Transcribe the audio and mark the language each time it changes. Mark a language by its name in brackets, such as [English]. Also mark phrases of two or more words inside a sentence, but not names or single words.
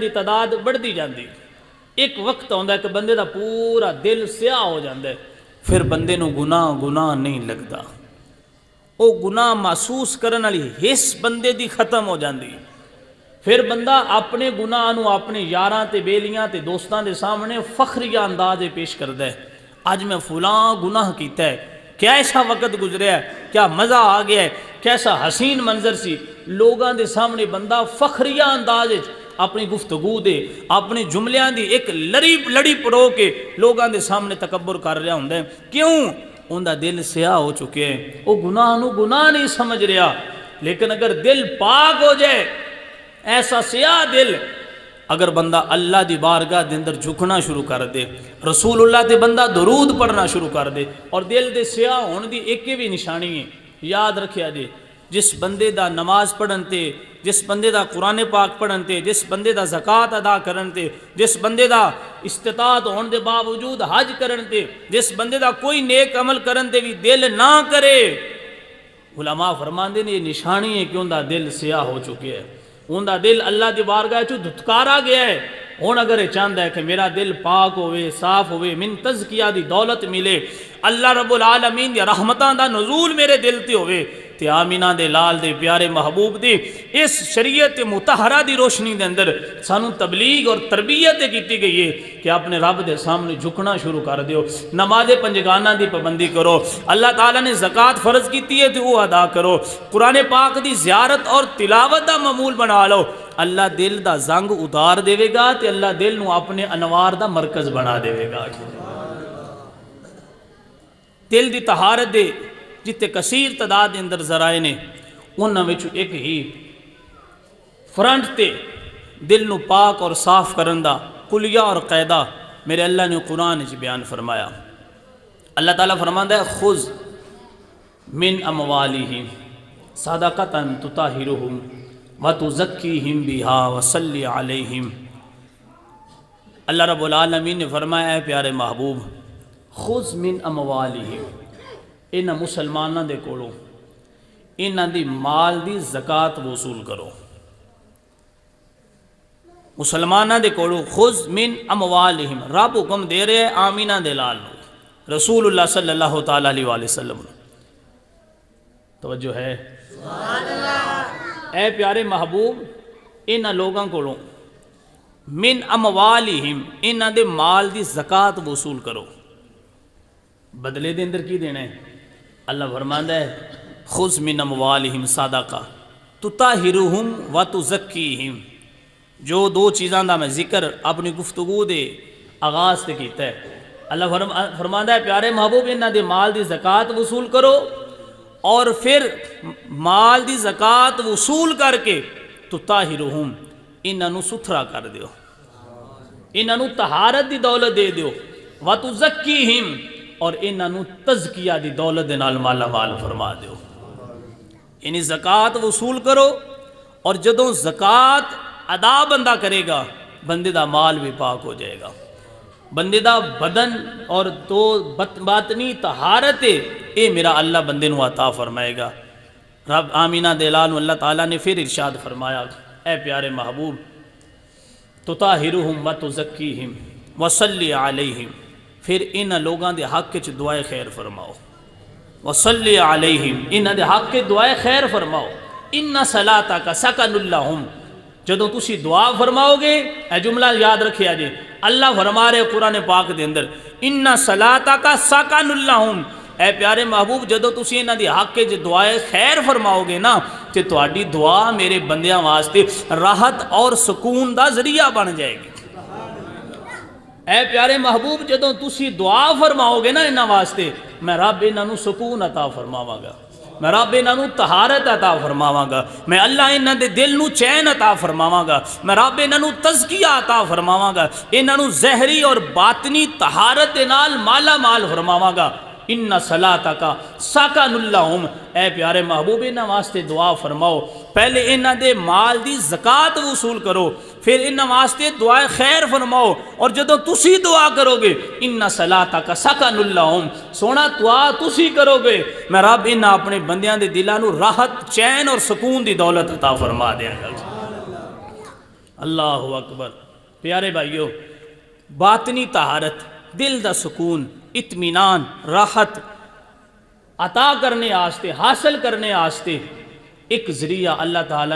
[Punjabi] دی تعداد بڑھ دی جاندی، ایک وقت ہوندہ ہے کہ بندے دا پورا دل سیاہ ہو جاندہ ہے، پھر بندے نو گناہ نہیں لگدا، او گناہ محسوس کرن والی حس بندے دی ختم ہو جاندی، پھر بندہ اپنے گناہ نو اپنے یاراں تے بیلیاں تے دوستاں دے سامنے فخریہ انداز پیش کردہ ہے، آج میں فلاں گناہ کیتا ہے، کیا ایسا وقت گزریا ہے، کیا مزہ آ گیا ہے، کیسا حسین منظر سی، لوگاں دے سامنے بندہ فخریہ انداز اپنی گفتگو دے اپنے جملیاں دی ایک لڑی پڑو کے لوگاں دے سامنے تکبر کر رہا ہوں، کیوں؟ ان دا دل سیاہ ہو چکے ہیں، وہ گناہ نو گناہ نہیں سمجھ رہا، لیکن اگر دل پاک ہو جائے ایسا سیاہ دل اگر بندہ اللہ دی بارگاہ دے اندر جھکنا شروع کر دے، رسول اللہ تے بندہ درود پڑھنا شروع کر دے، اور دل دے سیاہ ہون دی ایک بھی نشانی ہے۔ یاد رکھیا جے، جس بندے دا نماز پڑھن تے، جس بندے دا قرآن پاک پڑھن تے، جس بندے دا زکوٰۃ ادا کرن تے، جس بندے دا استطاعت ہون دے باوجود حج کرن تے، جس بندے دا کوئی نیک عمل کرن تے بھی دل نہ کرے، علماء فرماندے نے یہ نشانی ہے کہ ان دا دل سیاہ ہو چکے ہے، ان دا دل اللہ دی بارگاہ چوں دھتکارا گیا ہے۔ ہن اگر یہ چاہتا ہے کہ میرا دل پاک ہوئے، صاف ہوئے، من تزکیہ دی دولت ملے، اللہ رب العالمین دی رحمتاں دا نزول میرے دل تے ہوئے، تے آمینہ دے لال دے پیارے محبوب دی اس شریعت مطہرہ دی روشنی دے اندر سانو تبلیغ اور تربیت کیتی گئی ہے کہ اپنے رب دے سامنے جھکنا شروع کر دیو، نماز پنجگانہ دی پابندی کرو، اللہ تعالیٰ نے زکوٰۃ فرض کیتی ہے تو وہ ادا کرو، قرآن پاک دی زیارت اور تلاوت دا معمول بنا لو، اللہ دل دا زنگ اتار دے گا تے اللہ دل نو اپنے انوار دا مرکز بنا دے گا۔ دل دی طہارت دے جتے کثیر تعداد دے اندر ذرائع نے، انہاں وچوں ایک ہی فرنٹ تے دل نو پاک اور صاف کرن دا کلیہ اور قاعدہ میرے اللہ نے قرآن وچ بیان فرمایا۔ اللہ تعالیٰ فرماندا ہے [Arabic] خذ من اموالہم صدقۃ تطہرہم وتزکیہم بہا وصلی علیہم۔ [Punjabi] اللہ رب العالمین نے فرمایا ہے پیارے محبوب، [Arabic] خذ من اموالہم، [Punjabi] انہاں مسلماناں دے کولوں انہاں دی مال دی زکوٰۃ وصول کرو۔ مسلماناں دے کولوں [Arabic] خذ من اموالہم، [Punjabi] رب حکم دے رہے ہیں آمینہ دے لال نو، رسول اللہ [Arabic] صلی اللہ تعالیٰ علیہ وآلہ وسلم۔ [Punjabi] توجہ ہے؟ اے پیارے محبوب، انہاں لوگاں کولوں [Arabic] من اموالہم، [Punjabi] انہاں دے مال دی زکوٰۃ وصول کرو۔ بدلے دے اندر کی دینا ہے؟ اللہ فرماندا ہے [Arabic] خذ من اموالہم صدقہ تطہرہم وتزکیہم۔ [Punjabi] جو دو چیزاں دا میں ذکر اپنی گفتگو دے آغاز سے کیتا ہے، اللہ فرماندا ہے پیارے محبوب انہاں دے مال دی زکوٰۃ وصول کرو، اور پھر مال دی زکوٰۃ وصول کر کے تطہرہم، انہاں نو ستھرا کر دیو، انہاں نو طہارت دی دولت دے دیو، وتزکیہم، اور انہاں نو تزکیہ دی دولت دے نال مالا مال فرما دیو۔ یعنی زکوٰۃ وصول کرو، اور جدوں زکوٰۃ ادا بندہ کرے گا بندے دا مال بھی پاک ہو جائے گا، بندے دا بدن اور تو باطنی طہارت اے میرا اللہ بندے نو عطا فرمائے گا۔ رب آمینہ دلال اللہ تعالیٰ نے پھر ارشاد فرمایا، اے پیارے محبوب [Arabic] تطہرہم وتزکیہم وصلی علیہم، [Punjabi] پھر انہاں لوگاں دے حق وچ دعائے خیر فرماؤ، [Arabic] وصلی علیہم، [Punjabi] انہاں دے حق کے دعائے خیر فرماؤ، [Arabic] ان صلاتک سکن لہم۔ [Punjabi] جدوں تسی دعا فرماؤ گے، اے جملہ یاد رکھیا جے، اللہ فرما رہے قرآن پاک دے اندر [Arabic] ان صلاتک سکن لہم، [Punjabi] اے پیارے محبوب جدوں تسی انہاں دی حق وچ دعائے خیر فرماؤ گے نا، تے تہاڈی دعا میرے بندیاں واسطے راحت اور سکون دا ذریعہ بن جائے گی۔ اے پیارے محبوب جدوں تسی دعا فرماؤ گے نا انہاں واسطے، میں رب انہاں نو سکون عطا فرماواں گا، میں رب انہاں نو طہارت عطا فرماواں گا، میں اللہ انہاں دے دل نو چین عطا فرماواں گا، میں رب انہاں نو تزکیہ عطا فرماواں گا، انہاں نو ظاہری اور باطنی طہارت دے نال مالا مال فرماواں گا۔ [Arabic] ان صلاتک سکن لہم، [Punjabi] اے پیارے محبوب انہاں واسطے دعا فرماؤ، پہلے انہاں دے مال دی زکوٰۃ وصول کرو، پھر انہاں واسطے دعائے خیر فرماؤ، اور جدوں تسی دعا کرو گے [Arabic] ان صلاتک سکن لہم، [Punjabi] سونا دعا تسی کرو گے، میں رب انہاں اپنے بندیاں دے دلاں نو راحت، چین اور سکون دی دولت عطا فرما دیاں گا۔ [Arabic] اللہ اکبر۔ [Punjabi] پیارے بھائیو، باطنی طہارت، دل دا سکون، اطمینان، راحت عطا کرنے آستے، حاصل کرنے آستے ایک ذریعہ اللہ تعالیٰ